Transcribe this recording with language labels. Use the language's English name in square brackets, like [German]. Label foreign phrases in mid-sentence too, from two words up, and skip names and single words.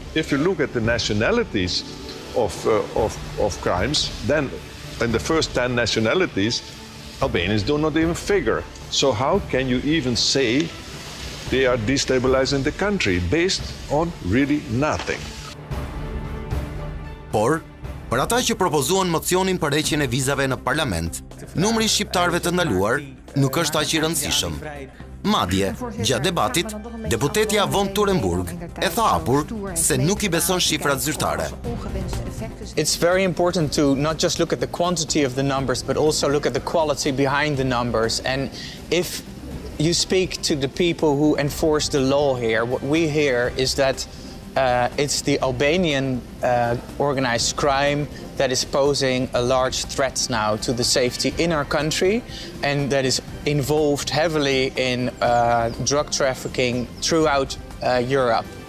[English] If you look at the nationalities of crimes, then in the first 10 nationalities, Albanians do not even figure. So how can you even say they are destabilizing the country based on really nothing? [Albanian] Por, për ata që propozuan mocionin për heqjen e vizave në parlament, numri i shqiptarëve të ndaluar nuk është aq i rëndësishëm. Madje, gjatë debatit, deputetja von Turenburg e tha hapur se nuk I beson shifrat zyrtare. [English] It's very important to not just look at the quantity of the numbers, but also look at the quality behind the numbers. And if you speak to the people who enforce the law here, what we hear is that it's the Albanian organized crime that is posing a large threat now to the safety in our country, and that is involved heavily in drug trafficking throughout Europe.